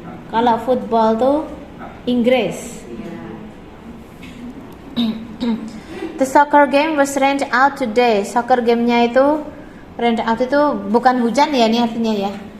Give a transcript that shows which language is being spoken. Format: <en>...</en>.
<id>Kalau football tuh Inggris.</id> <en>The soccer game was rained out today.</en> <id>Soccer game-nya itu</id> <en>rained out</en> <id>itu bukan hujan ya, ini artinya ya.</id>